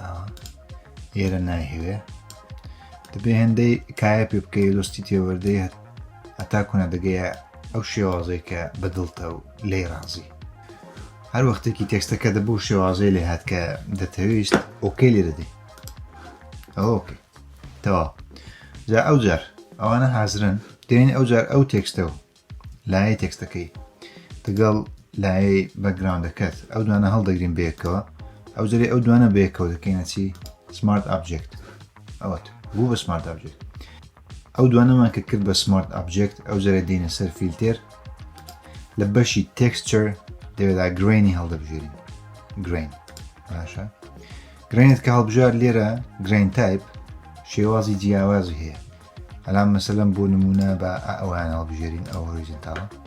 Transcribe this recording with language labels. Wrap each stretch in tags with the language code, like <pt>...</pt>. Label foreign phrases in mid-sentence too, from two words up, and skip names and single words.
<ckb>ئێرە نایهوێ دەبێ هەندەی کایە پێ بکەی دۆستی تێوەردەی هەتا کوونە دەگەیە ئەو شێوازەی کە بەدڵتە و لێی ڕازی هەر وەختێکی تێکستەکە دەبوو شێوازەی لێ هات کە دەتەویست ئۆکەی لێرە دەی ئەوکەی تەوا جا ئەو جار ئەوانە حازرن دێن ئەو جار ئەو تێکستە و لایەی تێکستەکەی دەگەڵ لایەی بەکگراوندەکەت ئەو دوانە هەڵدەگرین بەیەکەوە ئەو جارێ ئەو دوانە بەیەکەوە دەکەینە چی</ckb> <en>smart object</en> <ckb>ئەوەت بوو بە</ckb> <en>smart object</en> <ckb>ئەو دوانەمان کە کرد بە</ckb> <en>smart object</en> <ckb>ئەو جارێ دێنە سەر فیلتر لە بەشی texture دەوێدا گرینی هەڵدەبژێرین گرین باشە گرینت کە هەڵبژار لێرە</ckb> <en>grain type</en> <ckb>شێوازی جیاوازی هەیە ئەلام مەسەلەن بۆ نمونە بە ئەوان هەڵبژێرین ئەو هۆریزۆنتاڵە</ckb>